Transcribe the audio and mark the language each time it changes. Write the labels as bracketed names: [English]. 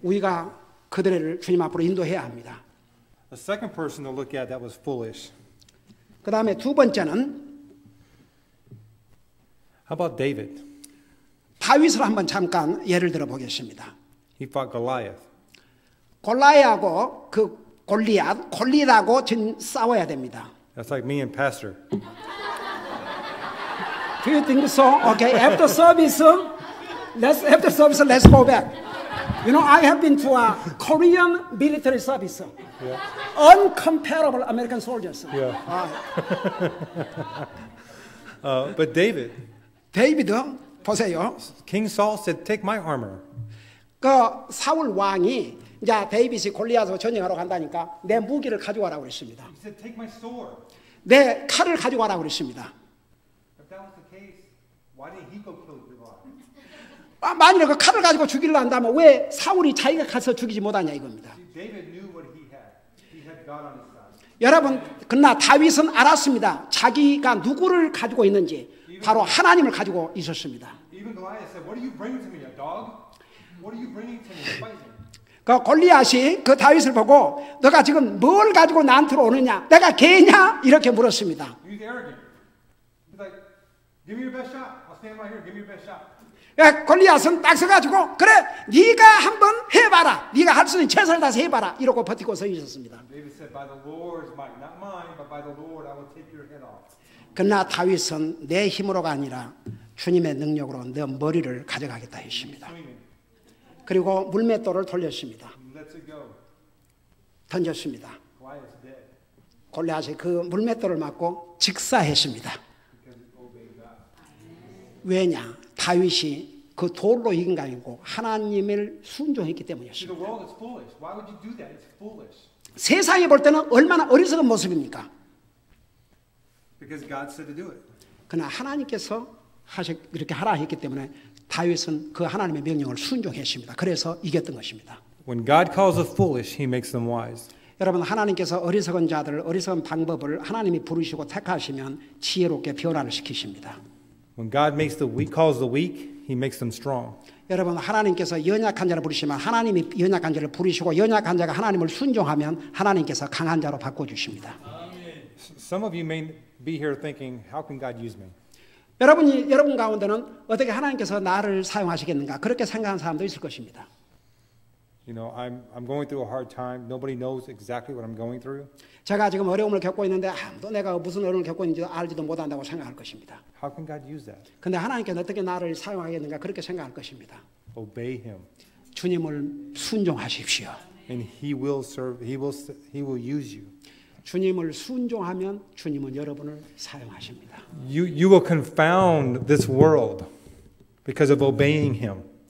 [Korean] 우리가 그들을 주님 앞으로 인도해야 합니다. [English] The second person to look at that was foolish. [Korean] 그 다음에 두 번째는 [English] How about David? [Korean] 다윗을 한번 잠깐 예를 들어 보겠습니다. [English] He fought Goliath. [Korean] 골라야하고 그 골리앗하고 지금 싸워야 됩니다. [English] That's like me and Pastor. Do you think so? Okay, after service, let's go back. You know, I have been to a Korean military service. Yeah. Uncomparable American soldiers. Yeah. But David, [Korean] 데이비드 보세요. [English] King Saul said, "Take my armor." [Korean] 그 사울 왕이 이제 데이빗이 골리앗으로 전쟁하러 간다니까 내 무기를 가져와라고 그랬습니다. [English] He said, "Take my sword." [Korean] 내 칼을 가져와라고 그랬습니다. [English] If that was the case, why didn't he go kill Goliath? [Korean] 만일에 그 칼을 가지고 죽이려 한다면 왜 사울이 자기가 가서 죽이지 못하냐 이겁니다. [English] See, David knew what he had. He had God on his side. [Korean] 여러분, 그러나 다윗은 알았습니다. 자기가 누구를 가지고 있는지 바로 하나님을 가지고 있었습니다. [English] Even Goliath said, "What are you bringing to me, a dog? What are you bringing to me to fight me?" [Korean] 그 골리앗이 그 다윗을 보고 너가 지금 뭘 가지고 나한테 오느냐? 내가 개냐? 이렇게 물었습니다. [English] He's arrogant. He's like, "Give me your best shot. I'll stand right here. Give me your best shot." [Korean] 골리앗은 딱 서가지고 그래 네가 한번 해봐라. 네가 할 수 있는 최선을 다해서 해봐라. 이러고 버티고 서 있었습니다. [English] David said, "By the Lord's might, not mine, but by the Lord, I will take your head off." [Korean] 그러나 다윗은 내 힘으로가 아니라 주님의 능력으로 내 머리를 가져가겠다 했습니다. [English] Swinging. [Korean] 그리고 물맷돌을 돌렸습니다. [English] He lets it go. [Korean] 던졌습니다. [English] Goliath's dead [Korean] 골리앗이 그 물맷돌을 맞고 직사했습니다. [English] because he obeyed God. [Korean] 왜냐? 다윗이 그 돌로 이긴 게 아니고 하나님을 순종했기 [English] See, [Korean] 때문이었습니다. [English] the world is foolish. Why would you do that? It's foolish. [Korean] 세상이 볼 때는 얼마나 어리석은 모습입니까? [English] Because God said to do it. [Korean] 그러나 하나님께서 이렇게 하라 했기 때문에 다윗은 그 하나님의 명령을 순종했습니다. 그래서 이겼던 것입니다. [English] When God calls us foolish, He makes them wise. [Korean] 여러분, 하나님께서 어리석은 자들, 어리석은 방법을 하나님이 부르시고 택하시면 지혜롭게 변화를 시키십니다. [English] When God calls the weak, He makes them strong. [Korean] 여러분, 하나님께서 연약한 자를 부르시면 하나님이 연약한 자를 부르시고 연약한 자가 하나님을 순종하면 하나님께서 강한 자로 바꿔주십니다. [English] Some of you may be here thinking, "How can God use me?" [Korean] 여러분 가운데는 어떻게 하나님께서 나를 사용하시겠는가 그렇게 생각하는 사람도 있을 것입니다. [English] You know, I'm going through a hard time. Nobody knows exactly what I'm going through. [Korean] 제가 지금 어려움을 겪고 있는데 아무도 내가 무슨 어려움을 겪고 있는지 알지도 못한다고 생각할 것입니다. [English] How can God use that? [Korean] 근데 하나님께서 어떻게 나를 사용하겠는가 그렇게 생각할 것입니다. [English] Obey Him, [Korean] 주님을 순종하십시오. [English] and He will serve. He will use you. [Korean] 주님을 순종하면 주님은 여러분을 사용하십니다. [English] You will confound this world because of obeying Him.